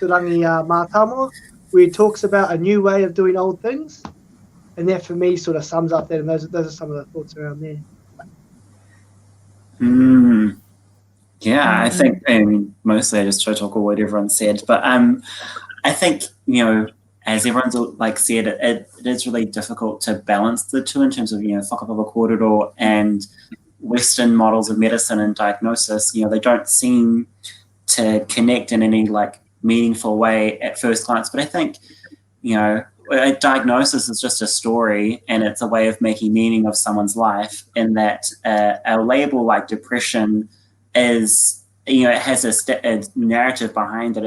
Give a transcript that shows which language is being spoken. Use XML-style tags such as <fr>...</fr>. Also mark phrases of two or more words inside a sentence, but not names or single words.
<en>Rangi Mātamua, where he talks about a new way of doing old things, and that for me sort of sums up that, and those are some of the thoughts around there. Yeah, I think mostly I just try to talk about what everyone said, but I think as everyone's said, it is really difficult to balance the two in terms of</en> <mi>whakapapa kōrero</mi> <en>and Western models of medicine and diagnosis. They don't seem to connect in any meaningful way at first glance. But I think a diagnosis is just a story, and it's a way of making meaning of someone's life. In that a label like depression is, it has a narrative behind it.</en>